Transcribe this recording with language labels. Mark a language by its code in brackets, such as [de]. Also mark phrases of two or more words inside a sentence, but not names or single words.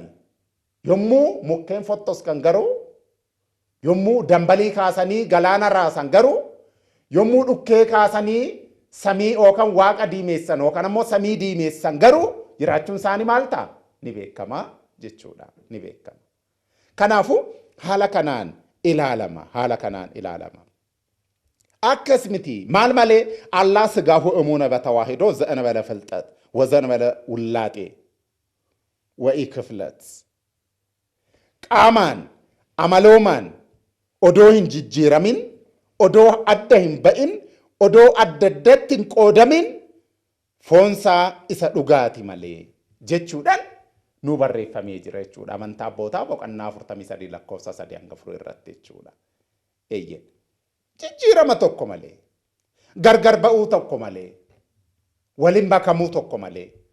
[om] Yommuu mukkeen fottoskan garuu, yommuu dambalii kaasanii galaana raasan garuu, yommuu dhukkee kaasanii samii yookaan waaqa diimeessan yookaan ammoo samii diimeessan garuu jiraachuun isaanii maal ta'a? Ni beekama jechuudha. Kanaafuu haala kanaan ilaalama. Akkas miti maal malee Allah [gez] ስጋሁ እሙነ በተዋሂዶ ዘእንበለ ፍልጠት ወዘእንበለ ውላጤ ወኢክፍለት ቃማን አመሎማን ኦዶ [om] hin jijjiiramin odoo adda hin ba'in odoo addaddatti hin qoodamin foonsaa isa dhugaati malee jechuudhaan nu barreeffamee jira jechuudha. Amantaa abbootaa boqonnaa 43 lakkoofsa 3 hanga 4 irratti jechuudha. Jijjiirama tokko malee, gargar ba'uu tokko malee, waliin makamuu tokko malee.